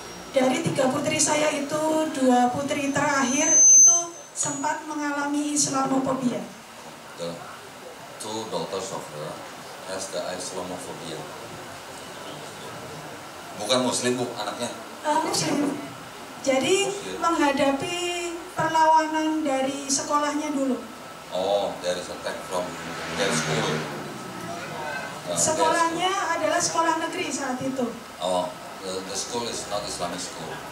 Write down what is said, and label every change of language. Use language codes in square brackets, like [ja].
[id] Dari 3 putri saya itu, 2 putri terakhir itu sempat mengalami Islamophobia. [en] The 2 daughters of her has the Islamophobia. [id] Bukan Muslim, Bu, anaknya. [en] Muslim. [id] Jadi menghadapi perlawanan dari sekolahnya dulu. [en] Oh, there is attack from their school. [id] Sekolahnya adalah sekolah negeri saat itu. [en] Oh, the school is not Islamic school.